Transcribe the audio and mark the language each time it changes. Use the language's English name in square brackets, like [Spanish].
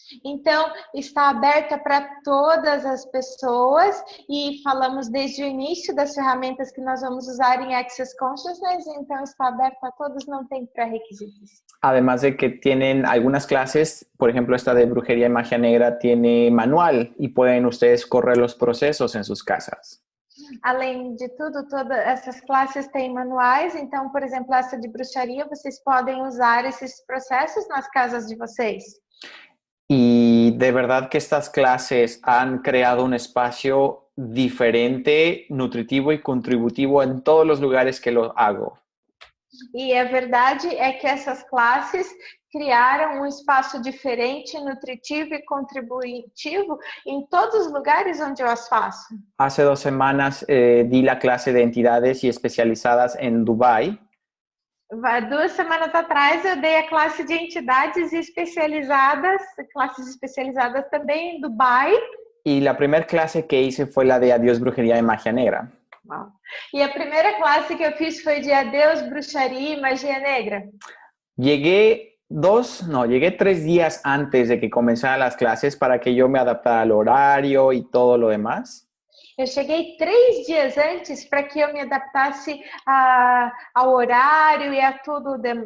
[Portuguese] Então, está aberta para todas as pessoas e falamos desde o início das ferramentas que nós vamos usar em Access Consciousness, então está aberta a todos, não tem pré-requisitos. [Spanish] Además de que tienen algunas clases, por ejemplo, esta de brujería y magia negra tiene manual y pueden ustedes correr los procesos en sus casas. [Portuguese] Além de tudo, todas essas classes têm manuais, então, por exemplo, essa de bruxaria, vocês podem usar esses processos nas casas de vocês. [Spanish] Y de verdad que estas clases han creado un espacio diferente, nutritivo y contributivo en todos los lugares que lo hago. [Portuguese] E a verdade é que essas classes criaram um espaço diferente, nutritivo e contributivo em todos os lugares onde eu as faço. [Spanish] Hace 2 semanas di la clase de entidades y especializadas en Dubái. [Portuguese] 2 semanas atrás eu dei a classe de entidades especializadas, classes especializadas também em Dubai. [Spanish] Y la primera clase que hice fue la de Adiós, Brujería y Magia Negra. Wow. [Portuguese] E a primeira classe que eu fiz foi de Adeus, Bruxaria e Magia Negra. [Spanish] Llegué 3 días antes de que comenzaran las clases para que yo me adaptara al horario y todo lo demás. [Portuguese] Eu cheguei 3 dias antes para que eu me adaptasse ao horário e a tudo,